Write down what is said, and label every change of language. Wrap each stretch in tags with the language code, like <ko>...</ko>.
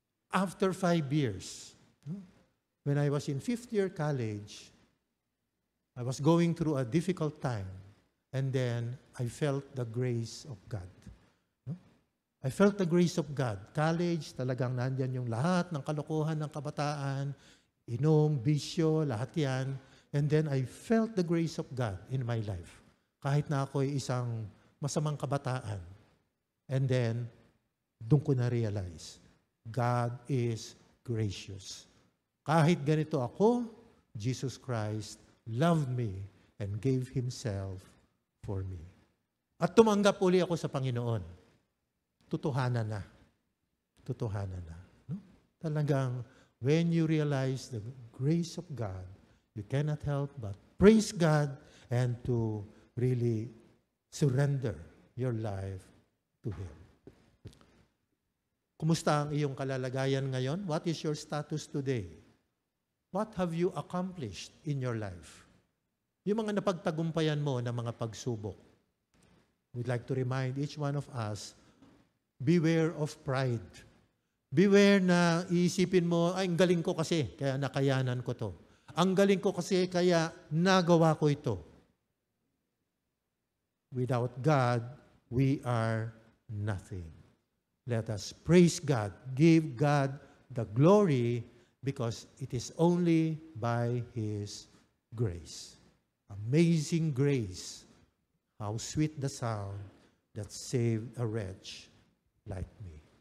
<en>After 5 years, when I was in 5th year college, I was going through a difficult time, and then I felt the grace of God. I felt the grace of God.</en> <tl>College, talagang nandyan yung lahat ng kalokohan ng kabataan, inom, bisyo, lahat yan.</tl> <en>And then I felt the grace of God in my life.</en> <tl>Kahit na ako'y isang masamang kabataan.</tl> <en>And then,</en> <tl>doon ko na-realize,</tl> <en>God is gracious.</en> <tl>Kahit ganito ako,</tl> <en>Jesus Christ loved me and gave Himself for me.</en> <tl>At tumanggap uli ako sa Panginoon. Tutuhanan na. Tutuhanan na. No?</tl> <en>Talagang, when you realize the grace of God, you cannot help but praise God and to really surrender your life to Him.</en> <tl>Kumusta ang iyong kalalagayan ngayon?</tl> <en>What is your status today? What have you accomplished in your life?</en> <tl>Yung mga napagtagumpayan mo na mga pagsubok.</tl> <en>We'd like to remind each one of us, beware of pride.</en> <tl>Beware na iisipin mo, ay, ang galing ko kasi, kaya nakayanan ko to. Ang galing ko kasi, kaya nagawa ko ito.</tl> <en>Without God, we are nothing. Let us praise God, give God the glory, because it is only by His grace. Amazing grace, how sweet the sound that saved a wretch like me.</en>